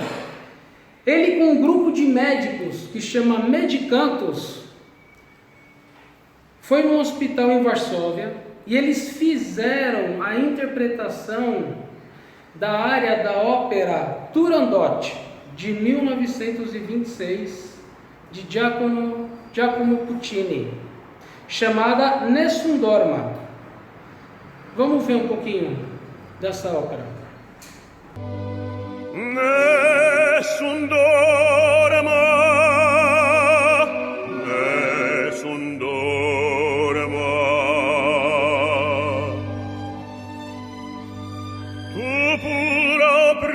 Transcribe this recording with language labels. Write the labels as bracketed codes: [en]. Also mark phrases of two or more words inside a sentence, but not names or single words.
[pt] Ele, com um grupo de médicos que chama Medicantos, foi num hospital em Varsóvia e eles fizeram a interpretação da área da ópera Turandot, de 1926, de Giacomo Puccini, chamada Nessun Dorma. Vamos ver um pouquinho dessa ópera. [it] Nessun dorma, nessun dorma, tu pura